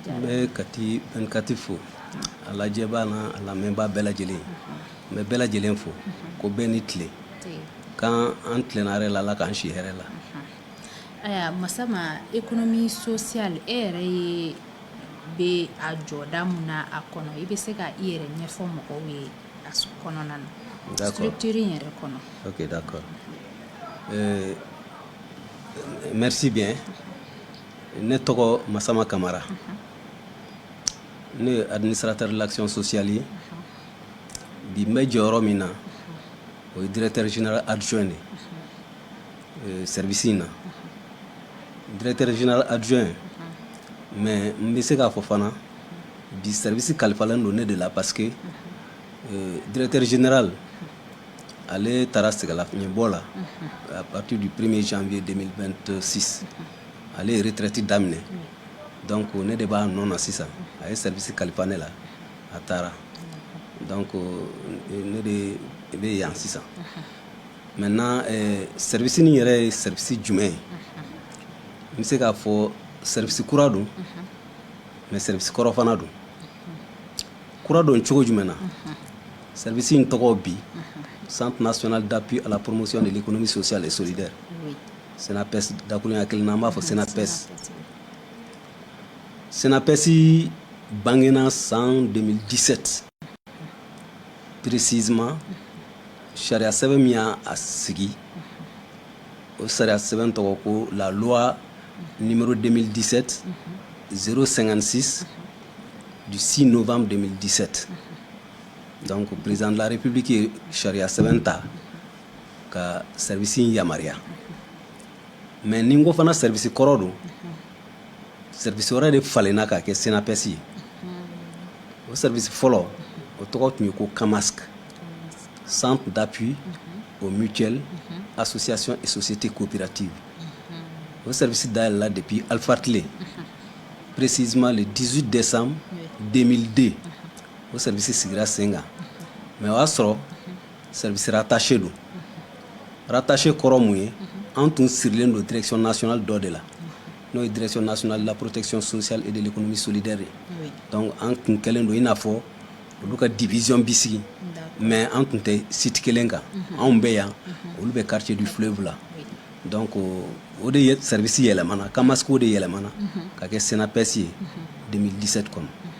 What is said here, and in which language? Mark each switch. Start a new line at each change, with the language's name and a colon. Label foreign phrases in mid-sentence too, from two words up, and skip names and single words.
Bambara: n bɛ Kati fo a lajɛbaa n'a a lamɛnbaa bɛɛ lajɛlen n bɛ bɛɛ lajɛlen fo ko bɛɛ ni tile kan an tilenna yɛrɛ la Ala k'an si hɛrɛ la aya Masama
French: économie sociale
Bambara: e yɛrɛ ye bɛ a jɔda mun na a kɔnɔ i bɛ se ka i yɛrɛ ɲɛfɔ mɔgɔw ye a kɔnɔna na structure in yɛrɛ kɔnɔ.
French: Ok, d'accord. Merci bien.
Bambara: Ne tɔgɔ Masama Kamara. Ne ye
French: administrateur de l'action sociale
Bambara: ye. Bi n bɛ jɔyɔrɔ min na o ye
French: directeur général adjoint
Bambara: de service in na.
French: Directeur général adjoint mais
Bambara: n bɛ se k'a fɔ fana bi service kalifalen don ne de la
French: parce que directeur général
Bambara: ale taara sɛgɛlafiɲɛbɔ la
French: à partir du 1er janvier 2026
Bambara: ale ye retraite daminɛ donc ne de b'a nɔ na sisan a ye service kalifa ne la a taara donc ne de bɛ yan sisan maintenant service nin yɛrɛ ye service jumɛn ye n bɛ se k'a fɔ service kura don mais service kɔrɔ fana don kura don cogo jumɛn na service in tɔgɔ bi
French: Centre national d'appui à la promotion de l'économie sociale et solidaire
Bambara: SENAPES dakuruɲa kelen na an b'a fɔ SENAPES SENAPES bangena san 2017 précisément sariya sɛbɛn min y'a sigi o sariya sɛbɛn tɔgɔ ko
French: la loi numéro 2017 056 du 6 novembre 2017 donc président de la République
Bambara: ye sariya sɛbɛn ta ka service in yamaruya mais ni n ko fana service kɔrɔ don service wɛrɛ de falenna ka kɛ SENAPES ye o service fɔlɔ o tɔgɔ tun ye ko CAMASC
French: centre d'appui aux mutuelles associations et sociétés coopératives
Bambara: o service dayɛlɛla depuis Alpha Tile
French: précisément le 18 décembre
Bambara: 2002 o service sigira sen kan mais o y'a sɔrɔ
French: service rattaché
Bambara: don rattaché kɔrɔ mun ye an tun sirilen don
French: direction nationale dɔ de la n'o ye direction nationale de la protection sociale et de l'économie solidaire
Bambara: ye donc an tun kɛlen don i n'a fɔ olu ka division bi sigi mais an tun tɛ site kelen kan anw bɛ yan olu bɛ
French: quartier du fleuve
Bambara: la donc o de ye service yɛlɛmana CAMASC o de yɛlɛmana ka kɛ SENAPES ye 2017 kɔnɔ.